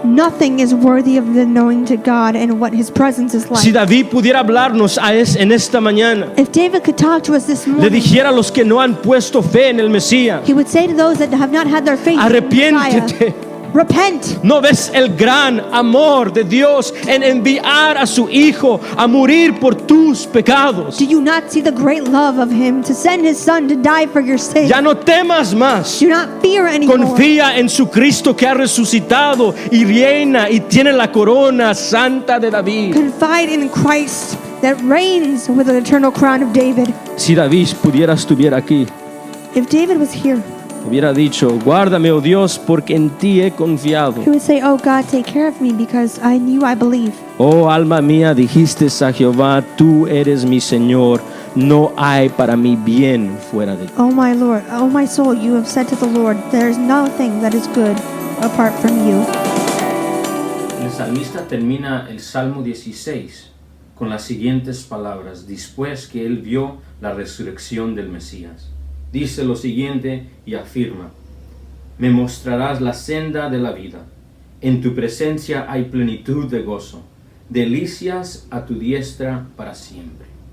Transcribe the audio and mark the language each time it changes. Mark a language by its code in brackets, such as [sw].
[en] Nothing is worthy of the knowing to God and what His presence is [es] Si [en] like. [es] David pudiera hablarnos en esta mañana, [en] If David could talk to us this [es] le [en] morning, [es] dijera a los que no han puesto fe en el Mesías, [en] he would say to those that have not had their faith in the Messiah, [es] arrepiéntete. [en] repent. [es] ¿No ves el gran amor de Dios en enviar a su Hijo a morir por tus pecados? [en] Do you not see the great love of Him to send His Son to die for your sins? [es] Ya no temas más. [en] Do not fear anymore. [es] Confía en su Cristo que ha resucitado y reina y tiene la corona santa de David. [en] Confide in Christ that reigns with the eternal crown of David. [es] Si David estuviera aquí, [en] If David was here, [es] hubiera dicho, guárdame, oh Dios, porque en ti he confiado. [en] he would say, oh God, take care of me because I knew I believe. [es] Oh alma mía, dijiste a Jehová, tú eres mi Señor, no hay para mí bien fuera de ti. [en] Oh my Lord, oh my soul, you have said to the Lord, there is nothing that is good apart from you. [es] El salmista termina el Salmo 16 con las siguientes palabras, después que él vio la resurrección del Mesías. Dice lo siguiente y afirma, me mostrarás la senda de la vida, En tu presencia hay plenitud de gozo, delicias a tu diestra para siempre.